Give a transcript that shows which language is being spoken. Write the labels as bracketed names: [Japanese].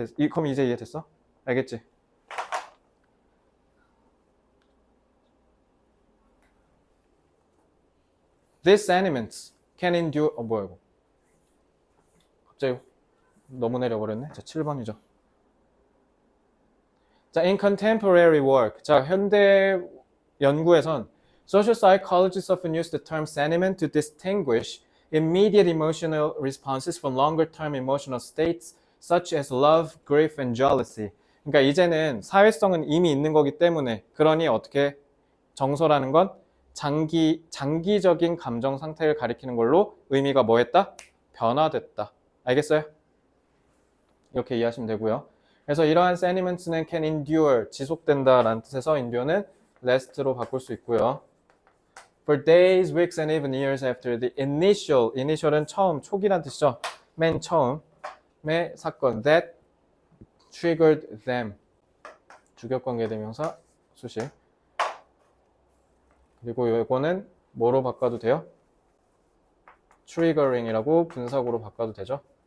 [Korean] 그럼 이제 이해됐어? 알겠지? [English] These sentiments can endure [Korean] 뭐야 이거 갑자기 너무 내려버렸네. 자 7번이죠. [English] 자 in contemporary work 자 [Korean] 현대 연구에선 [English] social psychologists often use the term sentiment to distinguish immediate emotional responses from longer term emotional states such as love, grief, and jealousy. [Korean] 그러니까 이제는 사회성은 이미 있는 거기 때문에 그러니 어떻게 정서라는 건 장기적인 감정 상태를 가리키는 걸로 의미가 뭐했다? 변화됐다. 알겠어요? 이렇게 이해하시면 되고요. 그래서 이러한 sentiments는 [English] can endure, [Korean] 지속된다 라는 뜻에서 endure는 last로 바꿀 수 있고요. [English] For days, weeks, and even years after the initial은 [Korean] 처음, 초기란 뜻이죠. 맨 처음의 사건 [English] that triggered them, [Korean] 주격관계 대명사 수식. 그리고 이거는 뭐로 바꿔도 돼요? triggering이라고 분사구로 바꿔도 되죠.